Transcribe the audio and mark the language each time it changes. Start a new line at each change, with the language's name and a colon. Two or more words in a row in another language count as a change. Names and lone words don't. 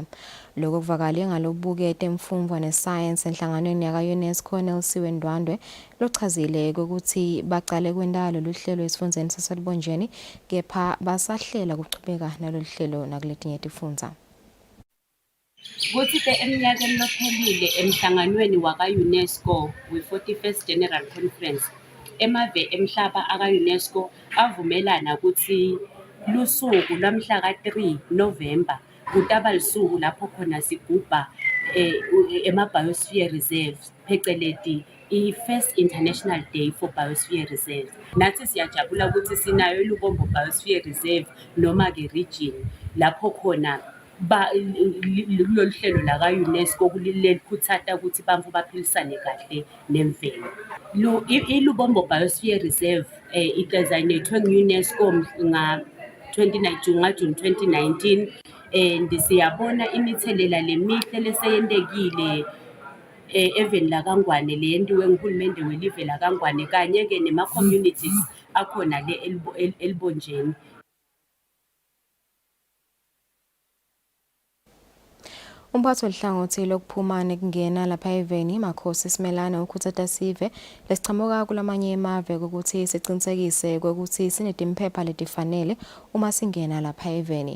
Swati: Lokho kuvakale ngalobukete emfundvo nescience enhlanganweni yaka-UNESCO Nelsiwe Ndwandwe lochazile ukuthi bacale kwendalo luhlelo esifundeni saseLibonjeni kepha basahlela kuchubeka naloluhlelo nakuletinye tifundza. Kuthi eminyakeni lophelile emhlanganweni waka-UNESCO we-41st General Conference emave emhlaba aka-UNESCO avumelana ukuthi lusuku lwamhla ka-3 November kutaba lisuku lapho khona sigubha ema-
English: Biosphere Reserves
Swati: pheceleti i-First International Day for Biosphere Reserve. Nathi siyajabula ukuthi sinayo iLubombo Biosphere Reserve noma-ke region lapho khona kulolu hlelo laka-UNESCO kulikhuthata ukuthi bantfu baphilisane kahle nemvelo. ILubombo Biosphere Reserve idesignatwe ngu-UNESCO June 2019 and siyabona imithelela lemihle leseyentekile eveni laKangwane leyentiwe nguhulumende welive laKangwane kanye-ke nema-communities akhona le eLibonjeni. Umphathi welihlangothi lokuphumana kungena lapha eveni Makhosi Simelane ukhuthata sive lesichamuka kulamanye emave ukuthi siqinisekise ukuthi sinetimpepha letifanele uma singena lapha eveni.